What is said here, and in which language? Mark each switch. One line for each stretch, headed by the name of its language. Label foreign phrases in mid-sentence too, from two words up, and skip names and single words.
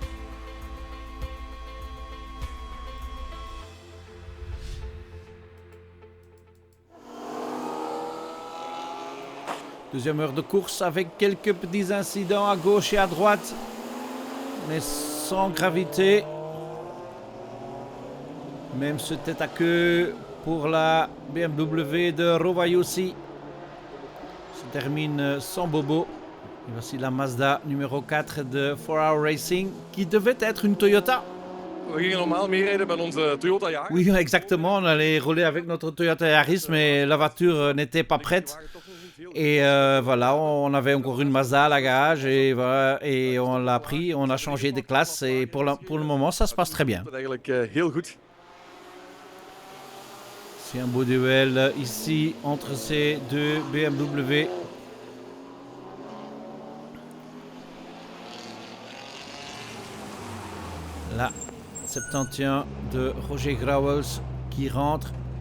French: Deuxième heure de course avec quelques petits incidents à gauche et à droite, mais sans gravité. Même ce tête à queue pour la BMW de Rovaiossi se termine sans bobo. Et voici la Mazda numéro 4 de 4Hour Racing qui devait être une Toyota.
Dutch: We gingen normaal meerijden met onze Toyota Yaris.
French: Oui, exactement. On allait rouler avec notre Toyota Yaris, mais la voiture n'était pas prête. Et voilà, on avait encore une Mazda à la garage et, voilà, et on l'a pris, on a changé de classe et pour le moment, ça se passe très bien.
Dutch: Dat eigenlijk heel goed.
French: C'est un beau duel ici entre ces deux BMW. La 71 de Roger Grauwels qui rentre.